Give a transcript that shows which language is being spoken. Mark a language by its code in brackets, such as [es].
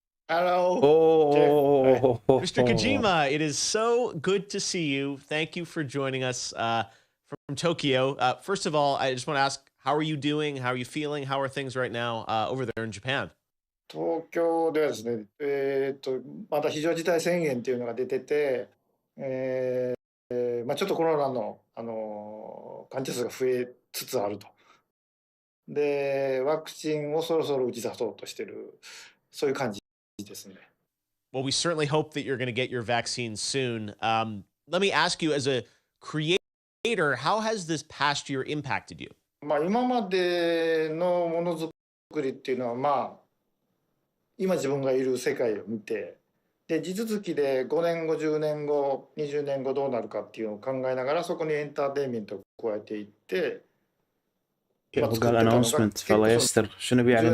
[en] Hello. Oh, Mr. Kojima, it is so good to see you. Thank you for joining us from Tokyo. First of all, I just want to ask, how are you doing? How are you feeling? How are things right now over there in Japan? [ja] 東京ではですね、また非常事態宣言っていうのが出てて、ちょっとコロナの、患者数が増えつつあると。で、ワクチンをそろそろ打ち出そうとしてる、そういう感じですね。 [en] Well, we certainly hope that you're going to get your vaccine soon. Let me ask you, as a creator, how has this past year impacted you? [ja] 今までのものづくりっていうのは、今自分がいる世界を見て、で地続きで5年後10年後20年後どうなるかっていうのを考えながらそこにエンターテインメントを加えていって、 [ar] هو قال announcement فالله يستر شنو بيعلن